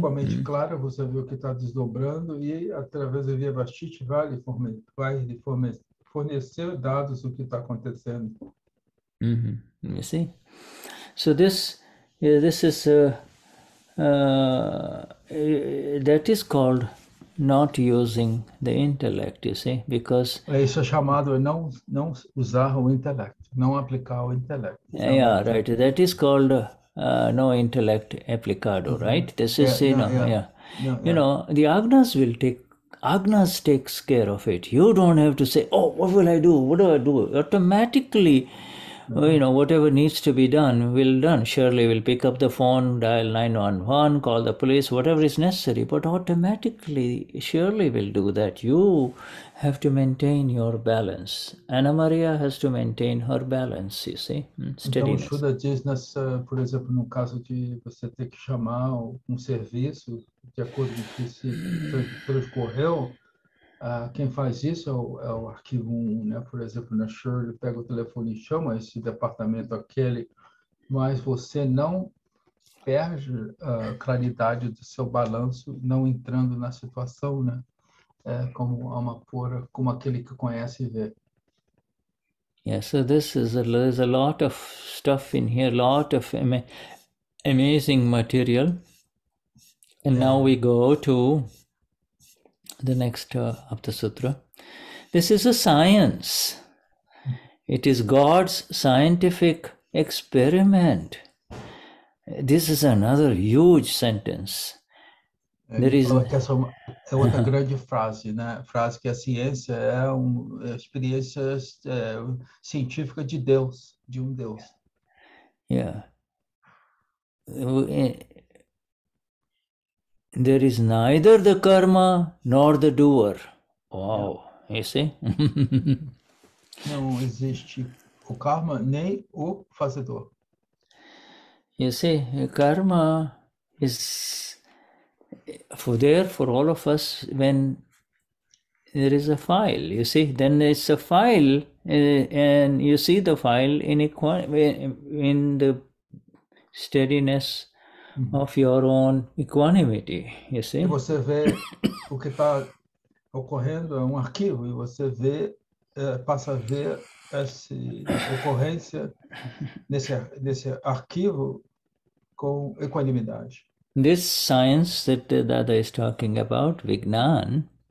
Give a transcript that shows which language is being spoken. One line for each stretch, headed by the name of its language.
Portuguese: Com a mente clara, você vê o que está desdobrando e através do Vyavasthit vai lhe fornecer dados do que está acontecendo.
English: You see. So this is that is called not using the intellect, you see, because
Portuguese: Isso é chamado não usar o intelecto. não aplicar o intelecto.
English: Yeah, right. That is called no intellect
Portuguese: applicado,
English: right? This is, you know, the Agnas will Agnas takes care of it. You don't have to say, oh, what will I do? What do I do? Automatically, whatever needs to be done will done. Shirley will pick up the phone, dial 911, call the police, whatever is necessary. But automatically, Shirley will do that. You have to maintain your balance. Anna Maria has to maintain her balance, you see, steadiness.
Portuguese: Então, Shuddha diz, por exemplo, no caso de você ter que chamar um serviço, de acordo com o que se transcorreu, quem faz isso é o arquivo 1, né? Por exemplo, na Shirley pega o telefone e chama esse departamento aquele, mas você não perde a claridade do seu balanço, não entrando na situação, né? Como alma pura, como aquele que conhece e vê.
English: Yeah, so there's a lot of stuff in here, lot of amazing material. And now we go to the next Aptasutra. This is a science. It is God's scientific experiment. This is another huge sentence.
Portuguese: Ele fala que essa é outra grande frase, né? Frase que a ciência é uma experiência científica de Deus, de um Deus.
English: Yeah. There is neither the karma nor the doer. Wow, you see?
Portuguese: Não existe o karma nem o fazedor.
English: You see, karma is for all of us when there is a file, you see, then it's a file and you see the file in the steadiness of your own equanimity, you see.
Portuguese: E você vê o que está ocorrendo é um arquivo e você passa a ver essa ocorrência nesse arquivo com equanimidade.
English: This science that Dada is talking about, Vignan,